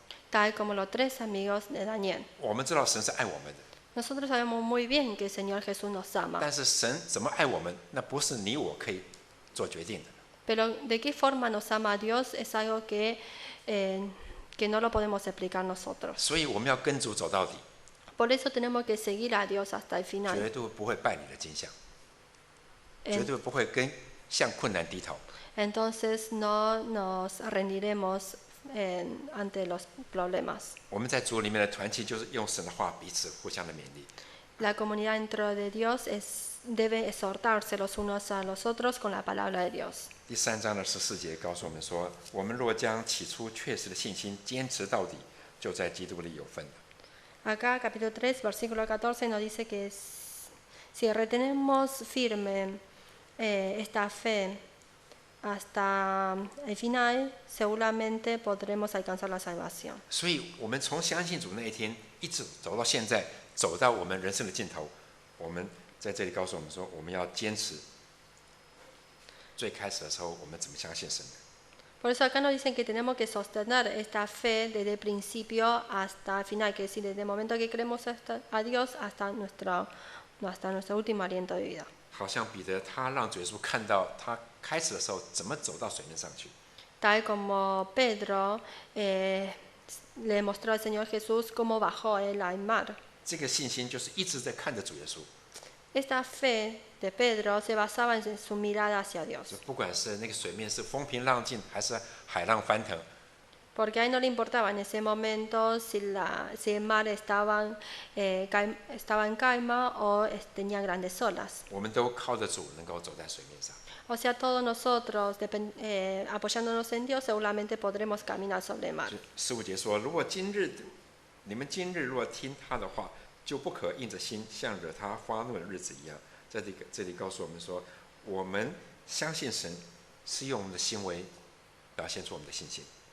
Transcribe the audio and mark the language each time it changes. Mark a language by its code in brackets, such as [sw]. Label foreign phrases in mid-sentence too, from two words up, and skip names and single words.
[es] tal como los 3 amigos de Daniel. [zh] 我们知道神是爱我们的， [es] Nosotros sabemos muy bien que el Señor Jesús nos ama, [zh] 但是神怎么爱我们，那不是你我可以做决定的。 [es] pero de qué forma nos ama Dios es algo que no lo podemos explicar nosotros. [zh] 所以我们要跟主走到底， [es] Por eso tenemos que seguir a Dios hasta el [zh] 绝 [es] final. [zh] 对不会拜你的金像， [es] En- [zh] 绝对不会向困难低头。 [es] Entonces no nos rendiremos ante los problemas. [zh] 我们在主里面的团契，就是用神的话彼此互相的勉励。 [es] La comunidad dentro de Dios debe exhortarse los unos a los otros con la palabra de Dios. [zh] 第3章的14节告诉我们说，我们若将起初确实的信心坚持到底，就在基督里有份了。 [es] Acá, capítulo 3, versículo 14, nos dice que si retenemos firme esta fe hasta el final, seguramente podremos alcanzar la salvación. [zh] 所以，我们从相信主那一天一直走到现在，走到我们人生的尽头，我们在这里告诉我们说，我们要坚持。最开始的时候，我们怎么相信神的？ [es] Por eso acá nos dicen que tenemos que sostener esta fe desde el principio hasta el final, que es decir, desde el momento que creemos a Dios hasta nuestro último aliento de vida. [zh] 好像彼得他让主耶稣看到他开始的时候怎么走到水面上去， [es] Tal como Pedro le mostró al Señor Jesús cómo bajó él al mar. [zh] 这个信心就是一直在看着主耶稣。 [es] Esta fe de Pedro se basaba en su mirada hacia Dios, [zh] 不管是那个水面是风平浪静，还是海浪翻腾， [es] porque a él no le importaba en ese momento si el mar estaba en calma o tenía grandes olas. [zh] 我们都靠着主能够走在水面上。 [es] O sea, todos nosotros, apoyándonos en Dios, seguramente podremos caminar sobre el mar. [zh] 15 节说：“如果你们今日若听他的话，就不可硬着心，像惹他发怒的日子一样。” 在这里告诉我们说，我们相信神是用我们的行为表现出我们的信心。